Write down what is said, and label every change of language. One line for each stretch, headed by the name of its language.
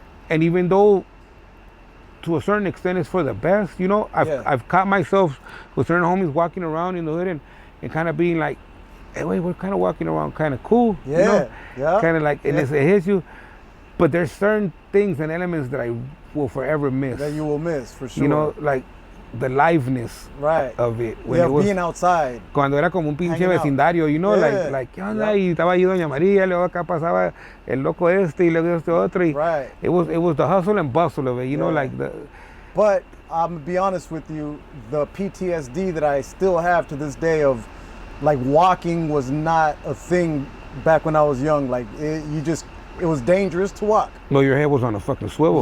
English: And even though to a certain extent it's for the best, you know, I've caught myself with certain homies walking around in the hood and kind of being like, hey, wait, we're kind of walking around kind of cool, you know? Kind of like, and it hits you. But there's certain things and elements that I will forever miss. That you will miss, for sure. You know, like, the liveness of it. When it was being outside.
Spanish: Cuando era como un pinche vecindario,
English: you know, like,
Spanish: ¿qué onda? Y estaba ahí Doña María, luego acá pasaba el loco este y luego este otro.
English: Y it was the hustle and bustle of it, you know, like the. But I'm gonna be honest with you, the PTSD that I still have to this day of, like, walking was not a thing back when I was young. Like, it was dangerous to walk. No, your head was on a fucking swivel.